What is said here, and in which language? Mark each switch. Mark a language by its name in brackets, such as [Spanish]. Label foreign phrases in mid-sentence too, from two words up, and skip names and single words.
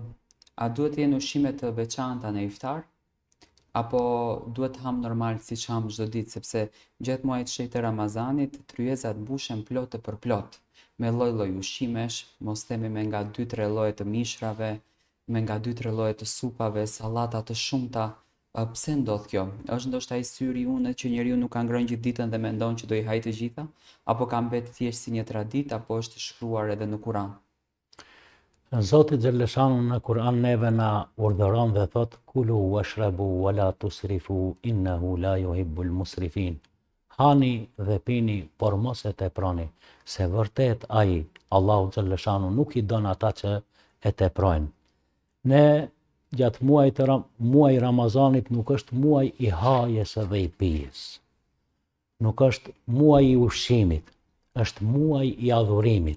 [Albanian] A duhet të jenë ushqime të veçanta në iftar? Apo duhet të ham normal si që ham çdo ditë, sepse gjatë muajit shenjtë të Ramazanit tryezat mbushen plot e përplot, me lloj-lloj ushqimesh, mos themi me nga 2-3 lloje të mishrave, me nga 2-3 lloje të supave, sallata të shumta. Pse ndodh kjo? Është ndoshta ai syri unë që njeriu nuk ka ngrënë gjithë ditën dhe mendon që do i hajë të gjitha, apo ka mbetë thjesht si një traditë, apo është shkruar edhe në Kur'an? Zoti Xheleshanu në Kur'an neve na urdhëron dhe thot: [Arabic] كلوا واشربوا ولا تسرفوا إنه لا يحب المسرفين. [Albanian] Hani dhe pini, por mos e teproni, se vërtet ai, Allahu Xheleshanu, nuk i don ata që e teprojnë. Ne gjatë muaj Ramazanit nuk është muaj i hajes dhe i pijes. Nuk është muaj i ushqimit, është muaj i adhurimit.